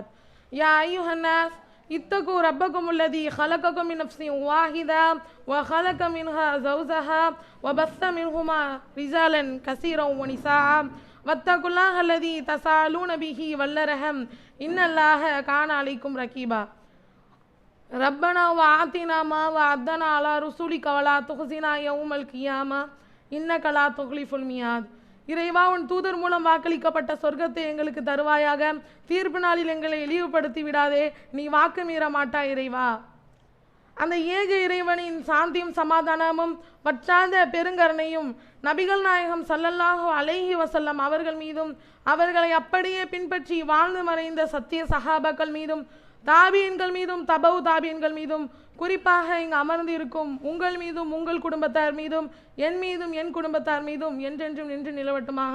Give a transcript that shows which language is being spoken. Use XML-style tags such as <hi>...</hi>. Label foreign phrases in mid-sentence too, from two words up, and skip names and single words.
<ar>يا أيها الناس اتقوا ربكم الذي خلقكم من نفس واحدة وخلق منها زوجها وبث منهما رجالا كثيرا ونساء واتقوا الله الذي تساءلون به والأرحام إن الله كان عليكم رقيبا. ربنا وآتنا ما وعدنا على رسولك ولا تخزنا يوم القيامة إنك لا تخلف الميعاد.</ar> <ta>இறைவா, உன் தூதர் மூலம் வாக்களிக்கப்பட்ட சொர்க்கத்தை எங்களுக்கு தருவாயாக. தீர்ப்பு நாளில் எங்களை இழிவுபடுத்தி விடாதே, நீ வாக்கு மீற மாட்டாய் இறைவா. அந்த ஏக இறைவனின் சாந்தியும் சமாதானமும் வற்றாத பெருங்கருணையும் நபிகள் நாயகம்</ta> <ar>صلى الله عليه وسلم</ar> <ta>அவர்கள் மீதும் அவர்களை அப்படியே பின்பற்றி வாழ்ந்து மறைந்த சத்திய சஹாபாக்கள் மீதும் தாபியன்கள் மீதும் தபவு தாபியன்கள் மீதும் குறிப்பாக இங்கு அமர்ந்து இருக்கும் உங்கள் மீதும் உங்கள் குடும்பத்தார் மீதும் என் மீதும் என் குடும்பத்தார் மீதும் என்றென்றும் நின்று நிலவட்டுமாக.</ta>